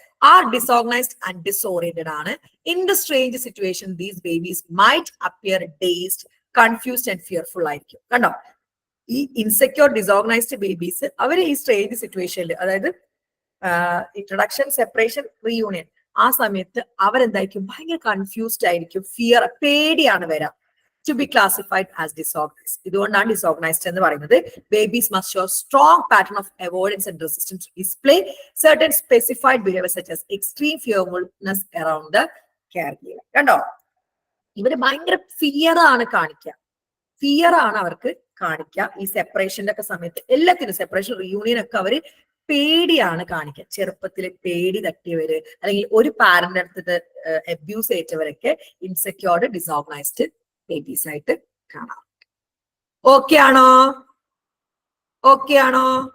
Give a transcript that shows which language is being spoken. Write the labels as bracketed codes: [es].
[en] Are disorganized and disoriented ആണ്. In the strange situation, these babies might appear dazed, confused and fearful ആയിരിക്കും. [ml] കണ്ടോ, ഈ insecure disorganised babies അവര് ഈ strange സിറ്റുവേഷനിൽ, അതായത് ഇൻട്രൊഡക്ഷൻ, സെപ്പറേഷൻ, റീയൂണിയൻ, ആ സമയത്ത് അവരെന്തായിരിക്കും, ഭയങ്കര കൺഫ്യൂസ്ഡ് ആയിരിക്കും, ഫിയർ, പേടിയാണ് വരാം. [en] To be classified as disorganized. [ml] ഇതുകൊണ്ടാണ് ഡിസോർഗനൈസ്ഡ് എന്ന് പറയുന്നത്. [en] Babies must show strong pattern of avoidance and resistance to display certain specified behaviors such as extreme fearfulness around the caregiver. [ml] കണ്ടോ, ഇവര് ഭയങ്കര ഫിയർ ആണ് കാണിക്കുക, ഫിയർ ആണ് അവർക്ക് കാണിക്കുക. ഈ സെപ്പറേഷന്റെ ഒക്കെ സമയത്ത് എല്ലാത്തിനും, സെപ്പറേഷൻ, റിയൂണിയൻ ഒക്കെ അവര് പേടിയാണ് കാണിക്കുക. ചെറുപ്പത്തിൽ പേടി തട്ടിയവര് അല്ലെങ്കിൽ ഒരു പാരന്റ് അടുത്തത് അബ്യൂസ് ഏറ്റവരൊക്കെ ഇൻസെക്യൂർഡ് ഡിസോർഗനൈസ്ഡ് ബേബീസ് ആയിട്ട് കാണാം. ഓക്കെ ആണോ? ഓക്കെ ആണോ?